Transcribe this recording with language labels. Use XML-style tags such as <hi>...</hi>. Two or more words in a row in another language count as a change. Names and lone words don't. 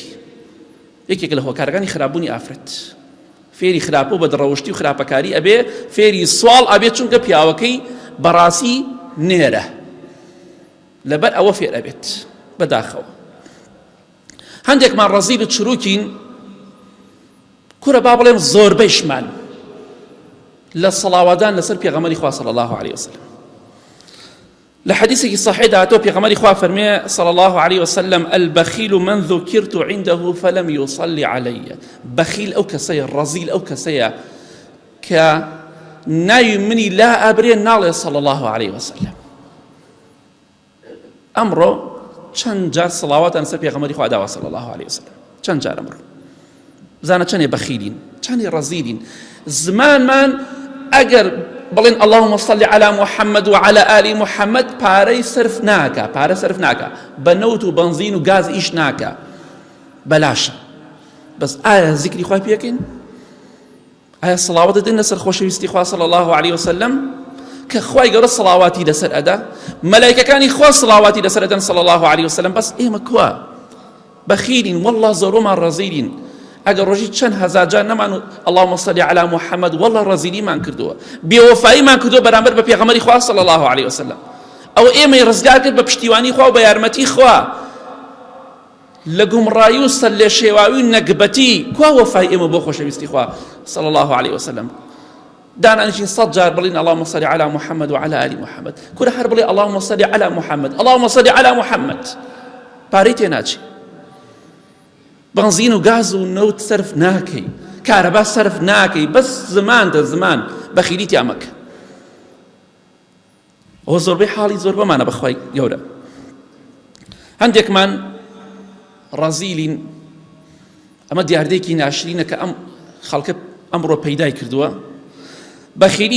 <ckb>یەکێک لە هۆکارەکانی خراپبوونی ئافرەت فێری خراپە و بەدڕەوشتی و خراپەکاری ئەبێ، فێری سوال ئەبێت چونکە پیاوەکەی بەڕاستی نێرە، لەبەر ئەوە فێر ئەبێت بەداخەوە. هەندێکمان ڕەزیل و چروکین کورە با بڵێم زۆربەیشمان لە سەڵاوەدان لەسەر پێغەمبەری خوا</ckb> <ar>صلی الله عليه وسلم.</ar> <ckb>لە حەدیثێکی صحیح داهاتوە پێغەمبەری خوا فەرمێ</ckb> <ar>صلی الله عليه وسلم البخيل من ذكرت عنده فلم يصلي علي.</ar> <ckb>بخیل ئەو کەسەیە، ڕەزیل ئەو کەسەیە کە ناوی منی لا ئەبرێ ناڵێ</ckb> <ar>صلی الله عليه وسلم.</ar> <ckb>ئەمڕۆ چەند جار سڵاواتان سەر پێغەمبەری خوا داوە</ckb> <ar>صلی الله عليه وسلم،</ar> <ckb>چەند جار ئەمڕۆ بزانە چەندێ بەخیلین، چەندێ ڕەزیلین. زمانمان ئەگەر بڵێن</ckb> <ar>اللهم صل على محمد وعلى آل محمد</ar> <ckb>پارەی سرف ناکە، پارە سرف ناکە، بە نەوت و بنزین و گاز ئیش ناکە، بەلاشە. بەس ئایا زیکری خوای پێکەین؟ ئایا سڵاوەت دەدەین لەسەر خۆشەویستی خوا</ckb> <ar>صلی الله عليه وسلم</ar> <ckb>کە خوای گەورە سڵاواتی لەسەر ئەدا، مەلایکەکانی خوا سڵاواتی لەسەر ئەدەن</ckb> <ar>صلی الله عليه وسلم.</ar> <ckb>بەس ئێمە کوا بەخیلین، والله زۆرۆمان ڕەزیلین. ئەگەر ڕۆژی چەند هەزار جار نەمان و</ckb> <ar>اللهم صل على محمد</ar> <ckb>والله ڕەزیلیمان کردووە، بێوەفاییمان کردووە بەرامبەر بە پێغەمبەری خوا</ckb> <ar>صلی الله عليه وسلم.</ar> <ckb>ئەو ئێمەی ڕزگار کرد بە پشتیوانی خوا و بە یارمەتی خوا لە گومڕایی و سەر لێ شێواوی و نەکبەتی. کوا وەفای ئێمە بۆ خۆشەویستی خوا</ckb> <ar>صلی الله عليه وسلم؟</ar> <ckb>دانانیشین 100 جار بڵین</ckb> <ar>اللهم صل على محمد وعلى آل محمد،</ar> <ckb>کورە هەر بڵێ</ckb> <ar>اللهم صل على محمد اللهم صل على محمد،</ar> <ckb>پارەی تێ ناچێ. بنزین و گاز و نەوت سەرف ناکەی، کارەبا سەرف ناکەی، بەس زمان دە زمان بەخیلی تیا مەکە. ئەوە زۆربەی حاڵی زۆر بەمانە بەخوای گەورە. هەندێکمان ڕەزیلین، ئەمە دیاردەیەکی ناشرینە کە ئەم خەڵکە ئەمڕۆ پەیدای کردووە، بەخیلی</ckb>